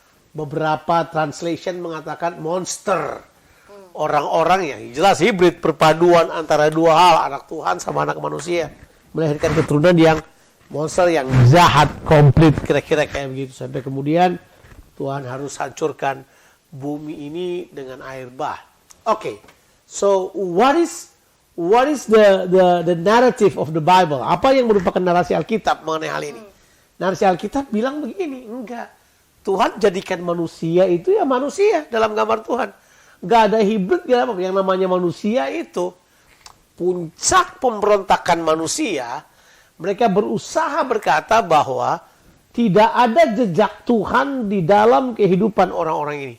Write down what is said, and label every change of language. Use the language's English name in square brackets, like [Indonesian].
[Indonesian] Beberapa translation mengatakan monster. Orang-orang yang jelas hibrid, perpaduan antara dua hal, anak Tuhan sama anak manusia. Melahirkan keturunan yang monster, yang jahat, komplit, kira-kira kayak begitu. Sampai kemudian Tuhan harus hancurkan bumi ini dengan air bah. [English] Oke, so what is the narrative of the Bible? [Indonesian] Apa yang merupakan narasi Alkitab mengenai hal ini? Narasi Alkitab bilang begini, enggak. Tuhan jadikan manusia itu ya manusia dalam gambar Tuhan. Enggak ada hibrid, enggak apa. Yang namanya manusia itu puncak pemberontakan manusia. Mereka berusaha berkata bahwa tidak ada jejak Tuhan di dalam kehidupan orang-orang ini.